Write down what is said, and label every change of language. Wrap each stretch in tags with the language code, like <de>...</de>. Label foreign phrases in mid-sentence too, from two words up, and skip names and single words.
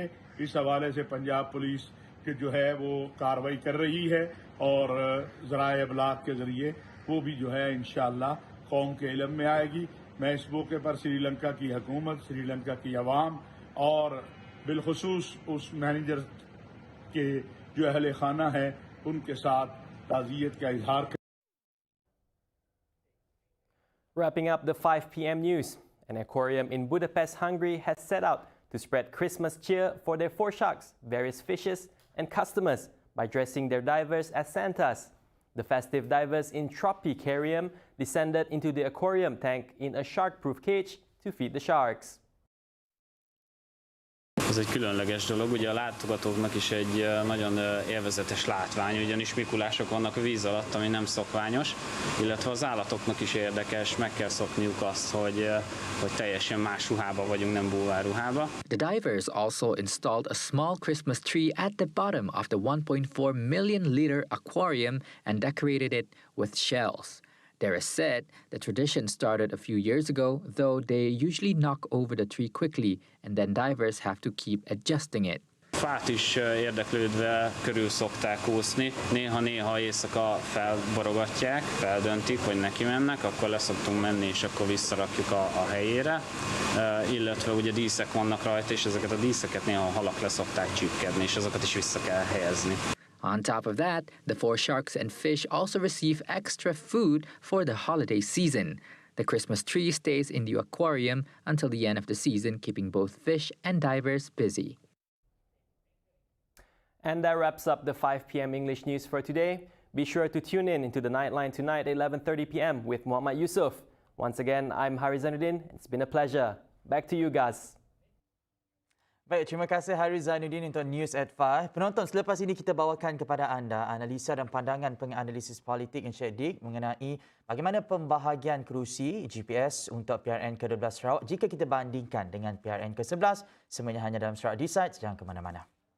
<ur>اس حوالے سے پنجاب پولیس کے جو ہے وہ کارروائی کر رہی ہے اور ذرائع ابلاغ کے ذریعے وہ بھی جو ہے ان شاءاللہ قوم کے علم میں آئے گی. میں اس موقع پر سری لنکا کی حکومت، سری لنکا کی عوام اور بالخصوص اس مینیجر کے جو اہل خانہ ہے ان کے ساتھ تعزیت کا اظہار کر.</ur> <en>Wrapping up the 5 p.m. news, an aquarium in Budapest, Hungary has set out to spread Christmas cheer for their 4 sharks, various fishes and customers by dressing their divers as Santas. The festive divers in Tropicarium descended into the aquarium tank in a shark-proof cage to feed the sharks.</en> <hu>Ez egy különleges dolog, ugye a látogatóknak is egy nagyon élvezetes látvány, ugyanis mikulások vannak a víz alatt, ami nem szokványos, illetve az állatoknak is érdekes, meg kell szokniuk azt, hogy teljesen más ruhába vagyunk, nem búvárruhába.</hu> <en>The divers also installed a small Christmas tree at the bottom of the 1.4 million liter aquarium and decorated it with shells. There is said the tradition started a few years ago, though they usually knock over the tree quickly and then divers have to keep adjusting it.</en> <hu>Fát is érdeklődve körül szokták úszni. Néha-néha éjszaka felborogatják, feldöntik, hogy neki mennek, akkor leszoktunk menni, és akkor visszarakjuk a helyére. Illetve ugye díszek vannak rajta, és ezeket a díszeket néha a halak leszokták csípkedni, és azokat is vissza kell helyezni.</hu> <en>On top of that, the 4 sharks and fish also receive extra food for the holiday season. The Christmas tree stays in the aquarium until the end of the season, keeping both fish and divers busy. And that wraps up the 5 p.m. English news for today. Be sure to tune in into the Nightline tonight at 11:30 p.m. with Muhammad Yusuf. Once again, I'm Hari Zainuddin. It's been a pleasure. Back to you guys.</en> <ms>Baik, terima kasih Haris Zainuddin untuk News at 5. Penonton, selepas ini kita bawakan kepada anda analisa dan pandangan penganalisis politik Encik Dik mengenai bagaimana pembahagian kerusi GPS untuk PRN ke-12 Sarawak jika kita bandingkan dengan PRN ke-11. Semuanya hanya dalam Sarawak Decides, jangan ke mana-mana.</ms>